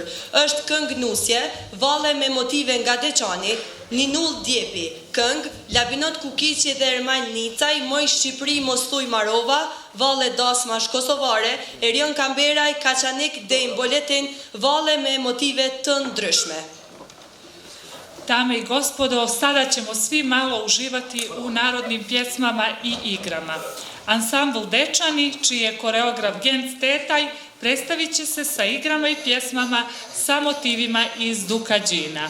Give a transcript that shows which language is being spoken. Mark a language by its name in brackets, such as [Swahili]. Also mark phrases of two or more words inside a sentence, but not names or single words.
[Albanian] Është këngë nusje, valle me motive nga Deçani, Ninull Djepi, këngë, Labinot Kukiqi dhe Ermal Nicaj, Moj Shqipëri mos thuj Marova, valle dasmash kosovare, Erion Kamberaj, Kaçanik Dejn Boletin, valle me motive të ndryshme. [Serbian] Dame i gospodo, sada ćemo svi malo uživati u narodnim pjesmama i igrama. Ansambl Dečani, čiji je koreograf Gens Tetaj, predstavit će se sa igrama i pjesmama sa motivima iz Dukadžina.